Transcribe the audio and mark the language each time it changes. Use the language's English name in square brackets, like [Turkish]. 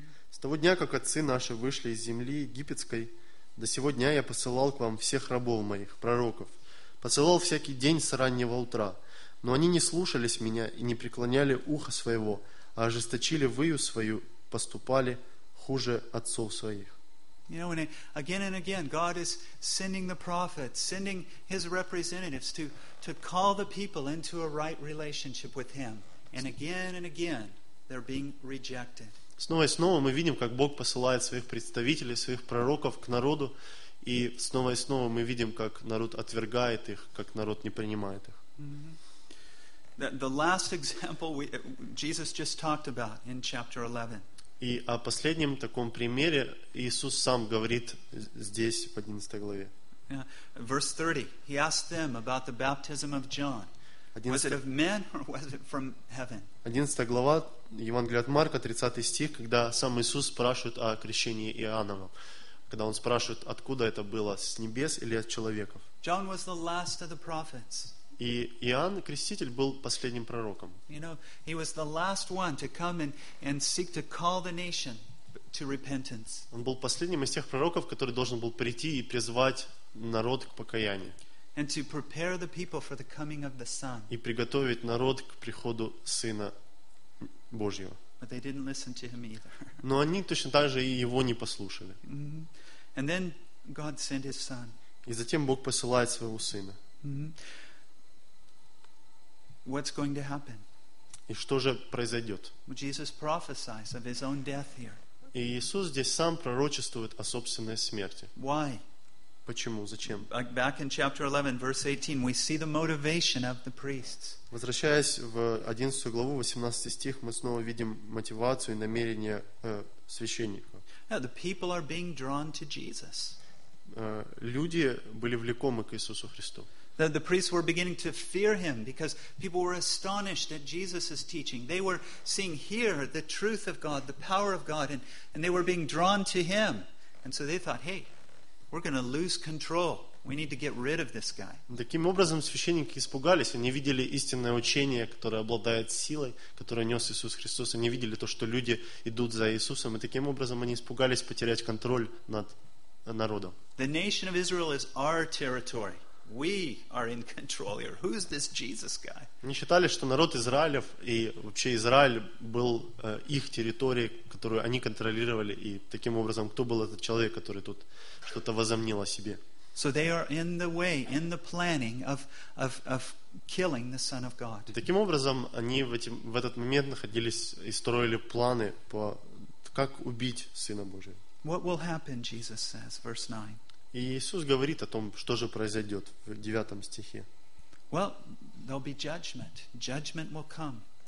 [Russian] «С того дня, как отцы наши вышли из земли египетской, до сего дня я посылал к вам всех рабов моих, пророков, посылал всякий день с раннего утра, но они не слушались меня и не преклоняли ухо своего, а ожесточили выю свою, поступали хуже отцов своих». [English] You know, again and again, God is sending the prophets, sending His representatives to call the people into a right relationship with Him. And again, they're being rejected. [Russian] Снова и снова мы видим, как Бог посылает своих представителей, своих пророков к народу, и снова мы видим, как народ отвергает их, как народ не принимает их. [English] The last example Jesus just talked about in chapter 11. [Russian] И о последнем таком примере Иисус сам говорит здесь, в 11 главе. [English] Yeah. Verse 30. He asked them about the baptism of John. Was it of men or was it from heaven? [Russian] 11 глава Евангелия от Марка, 30 стих, когда сам Иисус спрашивает о крещении Иоанна. Когда он спрашивает, откуда это было, с небес или от человеков. [English] John was the last of the prophets. [Russian] И Иоанн Креститель был последним пророком. [English] You know, he was the last one to come and seek to call the nation to repentance. [Russian] Он был последним из тех пророков, который должен был прийти и призвать народ к покаянию. [English] And to prepare the people for the coming of the Son. [Russian] И приготовить народ к приходу Сына Божьего. [English] But they didn't listen to him either. [Russian] Но они точно так же и его не послушали. [English] Mm-hmm. And then God sent his Son. [Russian] И затем Бог посылает своего Сына. Mm-hmm. [English] What's going to happen? [Russian] И что же произойдет? [English] Jesus prophesies of his own death here. [Russian] И Иисус здесь сам пророчествует о собственной смерти. [English] Why? [Russian] Почему? Зачем? [English] Back in chapter 11, verse 18, we see the motivation of the priests. [Russian] Возвращаясь в 11 главу, 18 стих, мы снова видим мотивацию и намерение священников. [English] Yeah, the people are being drawn to Jesus. [Russian] Люди были влекомы к Иисусу Христу. [English] The priests were beginning to fear him because people were astonished at Jesus' teaching. They were seeing here the truth of God, the power of God, and they were being drawn to him. And so they thought, hey, we're going to lose control. We need to get rid of this guy. [Russian] Таким образом, священники испугались. Они видели истинное учение, которое обладает силой, которое нес Иисус Христос. Они видели то, что люди идут за Иисусом. И таким образом, они испугались потерять контроль над народом. [English] The nation of Israel is our territory. We are in control here. Who is this Jesus guy? [Russian] Они считали, что народ Израилев и вообще Израиль был их территорией, которую они контролировали, и таким образом, кто был этот человек, который тут что-то возомнил о себе? [English] So they are in the way, in the planning of killing the Son of God. [Russian] Таким образом, они в этот момент находились и строили планы по как убить Сына Божия. [English] What will happen? Jesus says, verse 9. [Russian] И Иисус говорит о том, что же произойдет в 9 стихе. [English] Well, there'll be judgment. Judgment will come.